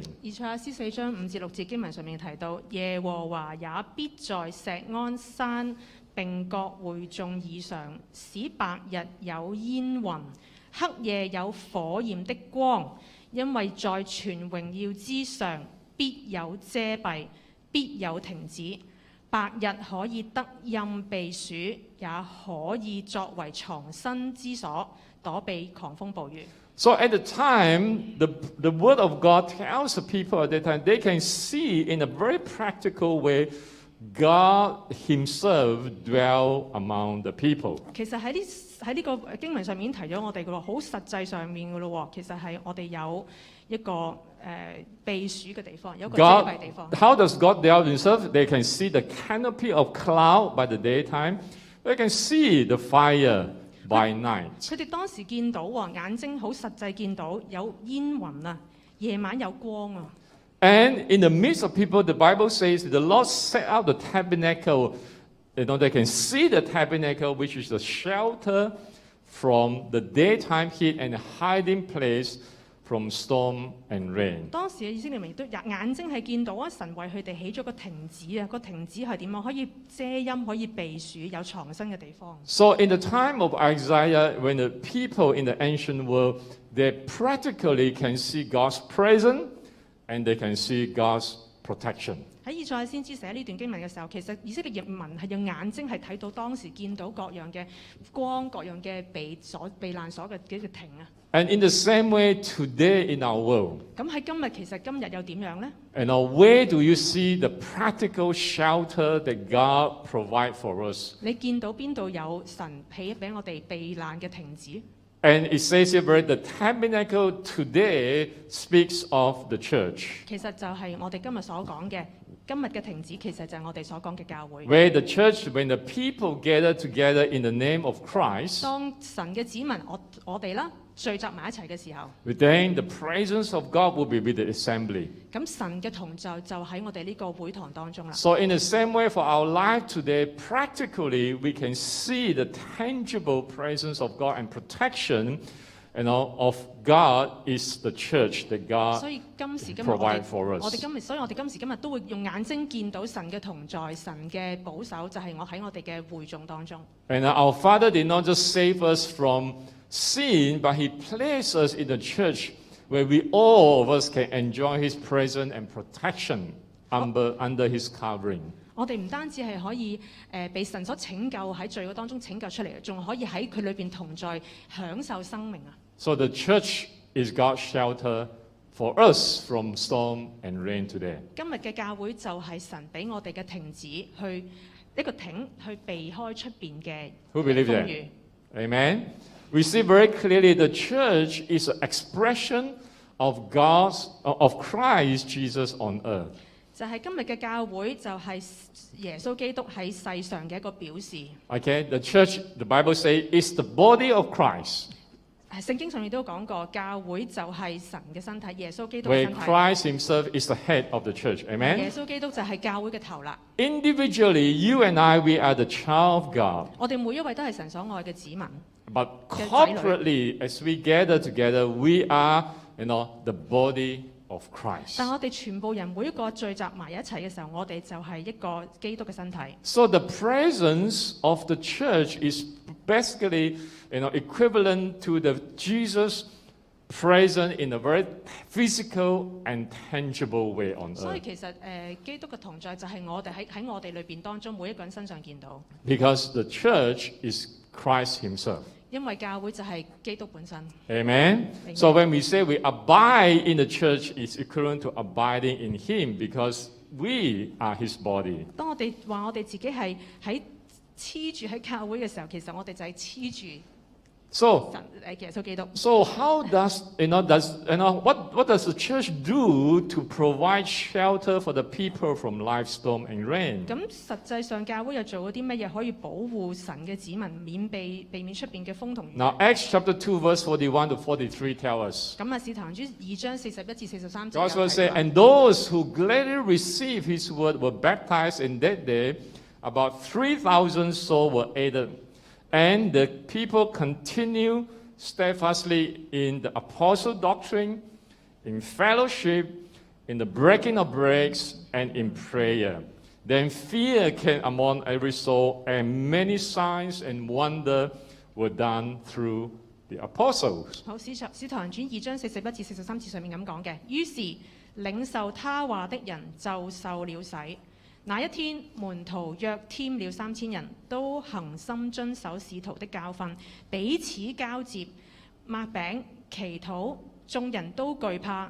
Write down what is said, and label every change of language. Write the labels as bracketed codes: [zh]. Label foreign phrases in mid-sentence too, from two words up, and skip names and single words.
[yue] 以賽亞書4章5至6節經文上面提到，耶和華也必在錫安山並各會眾以上，使白日有煙雲，黑夜有火焰的光，因為在全榮耀之上必有遮蔽，必有亭子。白日可以得蔭避暑，也可以作為藏身之所，躲避狂風暴雨。 [en] So at the time, the word of God tells the people at that time, they can see in a very practical way God himself dwell among the people. [yue] 其實喺呢個經文上面已經提咗我哋嘅咯，好實際上面嘅咯喎。其實係我哋有一個避暑嘅地方，有一個遮蔽地方。 [en] How does God dwell himself? They can see the canopy of cloud by the daytime. They can see the fire by night. [yue] 佢哋當時見到喎，眼睛好實際見到有煙雲啊，夜晚有光啊。 [en] And in the midst of people, the Bible says the Lord set out the tabernacle. They can see the tabernacle, which is the shelter from the daytime heat and a hiding place from storm and rain. [yue] 當時嘅以色列民都眼睛係見到啊，神為佢哋起咗個亭子啊，個亭子係點啊？可以遮陰，可以避暑，有藏身嘅地方。 [en] So in the time of Isaiah, when the people in the ancient world, they practically can see God's presence and they can see God's protection. [yue] 喺以賽亞先知寫呢段經文嘅時候，其實以色列民係用眼睛係睇到當時見到各樣嘅光、各樣嘅避難所嘅幾個亭啊。 [en] And in the same way, today in our world, [yue] 咁喺今日又點樣呢？ [en] where do you see the practical shelter that God provides for us? [yue] 你見到邊度有神起俾我哋避難嘅亭子？ [en] And it says here, the tabernacle today speaks of the church. [yue] 其實就係我哋今日所講嘅，今日嘅亭子其實就係我哋所講嘅教會。 [en] Where the church, when the people gather together in the name of Christ, [yue] 當神嘅子民，我哋啦聚集埋一齊嘅時候， [en] then the presence of God will be with the assembly. [yue] 咁神嘅同在就喺我哋呢個會堂當中啦。 [en] So in the same way for our life today, practically we can see the tangible presence of God and protection, of God is the church that God [yue] 所以今時今日 [en] provide for [yue] 我哋 [en] us. [yue] 所以我哋今時今日都會用眼睛見到神嘅同在、神嘅保守，就係我喺我哋嘅會眾當中。 [en] And our Father did not just save us from sin, but He placed us in the church where we all of us can enjoy His presence and protection under His covering. [yue] 我哋唔單止係可以被神所拯救喺罪惡當中拯救出嚟，仲可以喺佢裏邊同在享受生命啊！ [en] So the church is God's shelter for us from storm and rain today. [yue] 今日嘅教會就係神俾我哋嘅亭子，去一個亭去避開出邊嘅 [en] Who believe [yue] 風 [en] that? [yue] 雨。 [en] Amen. We see very clearly the church is an expression of Christ Jesus on earth. [yue] 就係今日嘅教會就係耶穌基督喺世上嘅一個表示。 [en] Okay, the church, the Bible says, is the body of Christ, [yue] 聖經上面都講過，教會就係神嘅身體，耶穌基督嘅 [en] where [yue] 身體。 [en] Christ Himself is the head of the church. [yue] 耶 [en] Amen. [yue] 穌基督就係教會嘅頭啦。 [en] Individually, you and I, we are the child of God. [yue] 我哋每一位都係神所愛嘅子民。 [en] But corporately, as we gather together, we are, the body of Christ. [yue] 但我哋全部人每一個聚集埋一齊嘅時候，我哋就係一個基督嘅身體。 [en] So the presence of the church is basically, equivalent to the Jesus present in a very physical and tangible way on [yue] 所以 [en] earth. [yue] 其實基督嘅同在就係我哋喺我哋裏邊當中每一個人身上見到， [en] Because the church is Christ Himself. [yue] 因為教會就係基督本身。 [en] Amen. So when we say we abide in the church, it's equivalent to abiding in Him because we are His body. [yue] 當我哋話我哋自己係喺黐住喺教會嘅時候，其實我哋就係黐住 [en] So, [yue] 神耶穌基督。 [en] so how does what does the church do to provide shelter for the people from life storm and rain? [yue] 咁實際上教會又做咗啲乜嘢可以保護神嘅子民避免出邊嘅風同雨？ [en] Now Acts chapter 2 verse 41 to 43 tell us. [yue] 咁啊，使徒行傳2章41至43節 [en] God's [yue] 有 [en] word [yue] 提 [en] say, [yue] 到 [en] and those who gladly received His word were baptized, and that day about 3,000 souls were added. And the people continue steadfastly in the apostle doctrine, in fellowship, in the breaking of breaks, and in prayer. Then fear came among every soul, and many signs and wonder were done through the apostles. [yue] 好，使徒行傳2章41至43節上面咁講嘅，於是領受他話的人就受了洗。那一天，門徒約添了3000人，都恒心遵守使徒的教訓，彼此交接，擘餅、祈禱，眾人都懼怕。